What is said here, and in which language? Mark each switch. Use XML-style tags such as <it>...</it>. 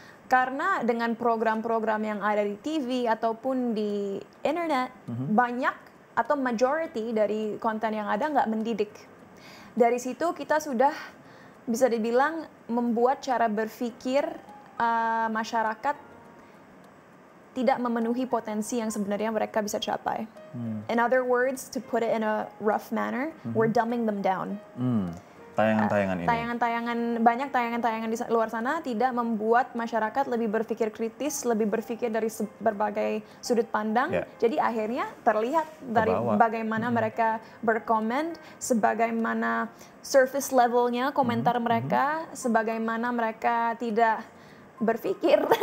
<id>Karena dengan program-program yang ada di TV ataupun di internet, banyak atau majority dari konten yang ada nggak mendidik. Dari situ kita sudah bisa dibilang membuat cara berpikir masyarakat tidak memenuhi potensi yang sebenarnya mereka bisa capai.</id> <en>In other words, to put it in a rough manner, we're dumbing them down.</en> <id>Tayangan-tayangan ini. Banyak tayangan-tayangan di luar sana tidak membuat masyarakat lebih berpikir kritis, lebih berpikir dari berbagai sudut pandang. Jadi akhirnya terlihat dari bagaimana mereka berkomen, sebagaimana surface levelnya komentar mereka, sebagaimana mereka tidak berpikir</id>